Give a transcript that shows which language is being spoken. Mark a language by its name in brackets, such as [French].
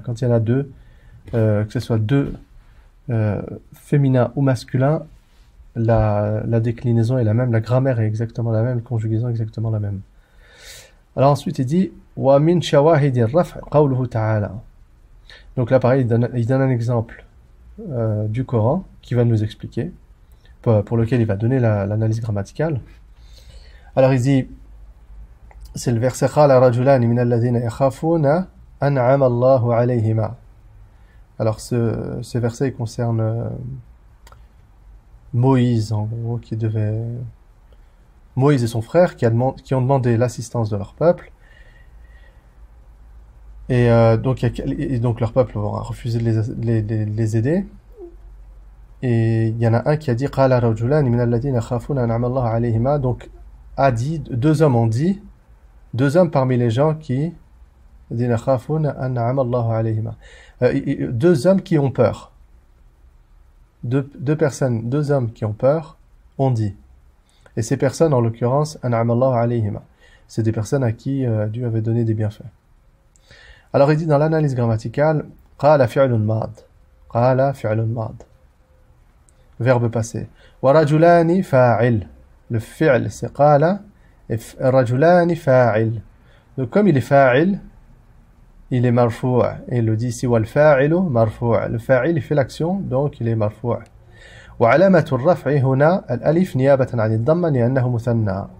[French] Quand il y en a deux, que ce soit deux féminins ou masculins, la déclinaison est la même, la grammaire est exactement la même, la conjugaison est exactement la même. Alors ensuite il dit [Arabic] وَمِنْ شَوَاهِدِ الرَّفْعِ قَوْلُهُ تَعَالَى. [French] Donc là pareil, il donne un exemple du Coran qui va nous expliquer, pour lequel il va donner l'analyse grammaticale. Alors il dit, c'est le verset [Arabic] قَالَ رَجُلَانِ مِنَ الَّذِينَ يَخَافُونَ أَنْعَمَ اللَّهُ عَلَيْهِمَا. [French] Alors ce verset il concerne Moïse, en gros, Moïse et son frère qui ont demandé l'assistance de leur peuple. Et donc leur peuple aura refusé de les aider. Et il y en a un qui a dit [Arabic] قال رجلان من الذين يخافون أنعم الله عليهما. [French] Donc a dit, deux hommes ont dit, deux hommes parmi les gens qui [Arabic] يخافون أنعم الله عليهما, [French] deux hommes qui ont peur. Deux personnes, deux hommes qui ont peur ont dit. Et ces personnes, en l'occurrence, [Arabic] أنعم الله عليهما, [French] c'est des personnes à qui Dieu avait donné des bienfaits. Alors il dit dans l'analyse grammaticale, [Arabic] قال فعل ماض, قال فعل ماض, [French] verbe passé. [Arabic] ورجلان فاعل, [French] le fi'l c'est [Arabic] قال, et رجلان فاعل. [French] Donc comme il est fa'il, il est marfou', et il le dit ici [Arabic] والفاعل مرفوع, [French] le fa'il il fait l'action donc il est marfou'. [Arabic] وعلامة الرفع هنا الألف نيابة عن الضمة لأنه مثنى.